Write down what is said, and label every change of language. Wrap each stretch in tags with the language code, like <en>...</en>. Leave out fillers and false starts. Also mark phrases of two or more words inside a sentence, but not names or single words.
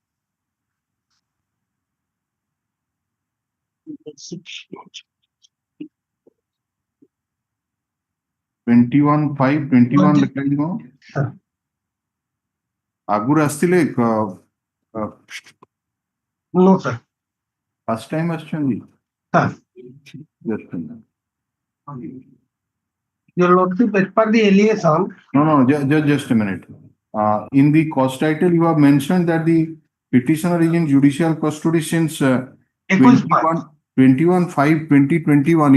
<or>21/5/21 ଲେଖାଯିବ। ଆଗରୁ ଆସିଥିଲେ</or> <en>No, sir. first time</en> <or>ଆସିଛନ୍ତି?</or> <en>Sir. Just a minute. Your Lordship, as per the allegation. No, just a minute. In the cause title, you have mentioned that the petitioner is in judicial custody since 21/5/2021.</en>